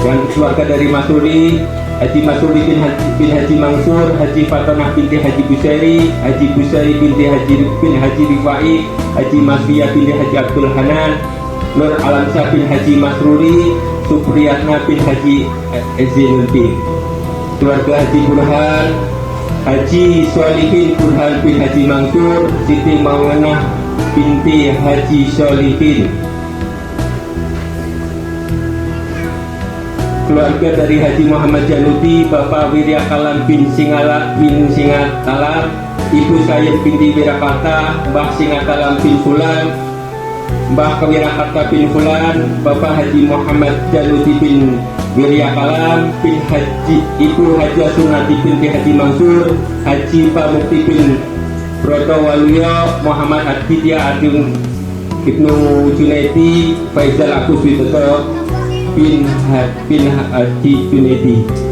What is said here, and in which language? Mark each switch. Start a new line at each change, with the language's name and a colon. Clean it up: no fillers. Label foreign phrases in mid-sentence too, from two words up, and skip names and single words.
Indonesian: dan keluarga dari Masuri, Haji Masuri bin Haji Mansur, Haji Fatonah binti Haji Busairi, Haji Busairi binti Haji Rifai, Haji Masfiyah binti Haji Abdul Hanan, Nur Alamsyah bin Haji Masruri, Supriyatna bin Haji Ezinuddin. Keluarga Haji Burhan, Haji Solihin Burhan bin Haji Mansur, Siti Maulana binti Haji Solihin. Keluarga dari Haji Muhammad Januti, Bapak Wirya Kalam bin Singatala, Ibu Sayyid binti Wirakarta, Mbah Singatalam bin Fulan, Mbah Wirakarta bin Fulan, Bapak Haji Muhammad Januti bin Wirya Kalam bin Haji, Ibu Haji Sunati binti Haji Mansur, Haji Pamukti bin Broto Waluyo, Muhammad Aditya Agung Ibnu Junaidi, Faizal Agus Widodo bin Haji Junaidi.